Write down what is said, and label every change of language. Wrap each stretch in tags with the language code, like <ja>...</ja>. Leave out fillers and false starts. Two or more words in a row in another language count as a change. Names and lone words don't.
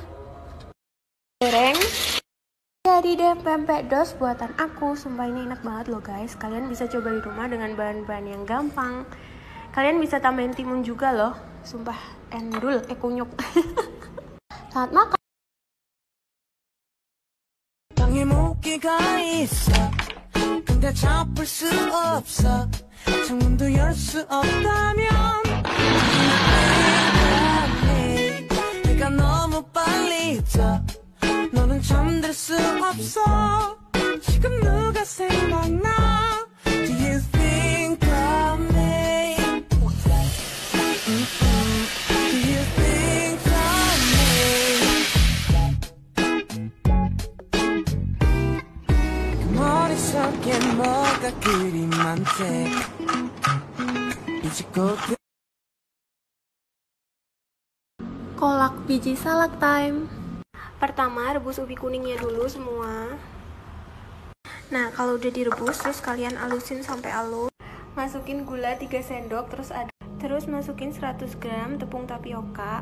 <id>Goreng. Jadi deh pempek dos buatan aku. Sumpah ini enak banget loh guys. Kalian bisa coba di rumah dengan bahan-bahan yang gampang. Kalian bisa tambahin timun juga loh. Sumpah endul, kunyuk. Selamat makan.</id> <ko>땅에 모기가 있어 근데 잡을 수 없어 창문도 열 수 없다면 내가 너무 빨리 져 너는 잠들 수 없어 지금 누가 생각나</ko> <en>Do you think of me Do you think of me</en> <ko>머릿속에 뭐가 그리 많대 이제 곧</ko> <id>Kolak biji salak time. Pertama, rebus ubi kuningnya dulu semua. Nah, kalau udah direbus, terus kalian alusin sampai halus. Masukin gula 3 sendok, terus aduk. Terus masukin 100 gram tepung tapioka.</id>